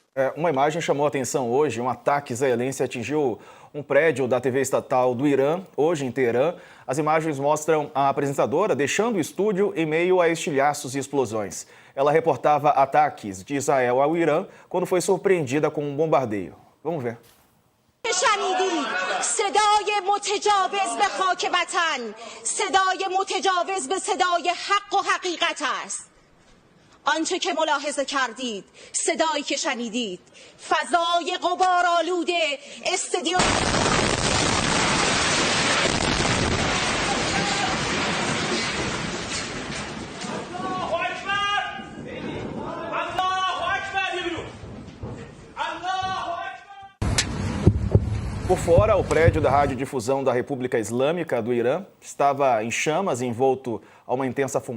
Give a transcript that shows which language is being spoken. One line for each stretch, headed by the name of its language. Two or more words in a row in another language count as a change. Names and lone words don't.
Portuguese: Uma imagem chamou a atenção hoje. Um ataque israelense atingiu um prédio da TV estatal do Irã, hoje em Teherã. As imagens mostram a apresentadora deixando o estúdio em meio a estilhaços e explosões. Ela reportava ataques de Israel ao Irã quando foi surpreendida com um bombardeio. Vamos ver.
Persian: شنیدید صدای متجاوز به خاک وطن صدای متجاوز به صدای حق و حقیقت است. آنچه که ملاحظه کردید، صدایی که شنیدید، فضای غبارآلوده استادیوم
Portuguese: Por fora, o prédio da radiodifusão da República Islâmica do Irã estava em chamas, envolto a uma intensa fumaça.